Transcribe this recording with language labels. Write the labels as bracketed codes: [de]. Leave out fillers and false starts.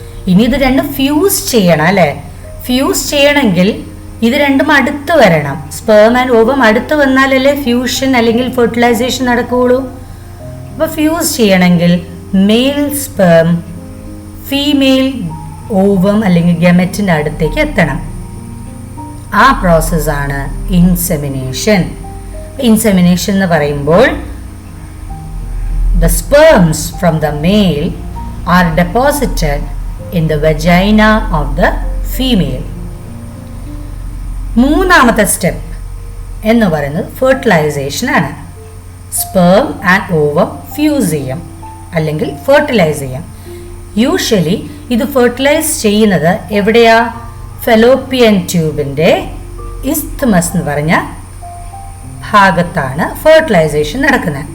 [ml] ഇനി ഇത് രണ്ടും ഫ്യൂസ് ചെയ്യണം അല്ലെ. ഫ്യൂസ് ചെയ്യണമെങ്കിൽ ഇത് രണ്ടും അടുത്ത് വരണം. സ്പേം ആൻഡ് ഓവം അടുത്ത് വന്നാലല്ലേ ഫ്യൂഷൻ അല്ലെങ്കിൽ ഫെർട്ടിലൈസേഷൻ നടക്കുകയുള്ളൂ. അപ്പൊ ഫ്യൂസ് ചെയ്യണമെങ്കിൽ മെയിൽ സ്പേം ഫീമെയിൽ ഓവം അല്ലെങ്കിൽ ഗാമറ്റിന്റെ അടുത്തേക്ക് എത്തണം. ആ പ്രോസസ്സാണ് ഇൻസെമിനേഷൻ. ഇൻസെമിനേഷൻ എന്ന് പറയുമ്പോൾ [en] the sperms from the male are deposited in the vagina of the female. [ml] മൂന്നാമത്തെ സ്റ്റെപ്പ് എന്ന് പറയുന്നത് ഫെർട്ടിലൈസേഷൻ ആണ്. സ്പേം ആൻഡ് ഓവം ഫ്യൂസ് ചെയ്യാം അല്ലെങ്കിൽ ഫെർട്ടിലൈസ് ചെയ്യാം. യൂഷ്വലി ഇത് ഫെർട്ടിലൈസ് ചെയ്യുന്നത് എവിടെയാ? ഫെലോപ്പിയൻ ട്യൂബിന്റെ ഇസ്ത്മസ് എന്ന് പറഞ്ഞ ഭാഗത്താണ് ഫെർട്ടിലൈസേഷൻ നടക്കുന്നത്.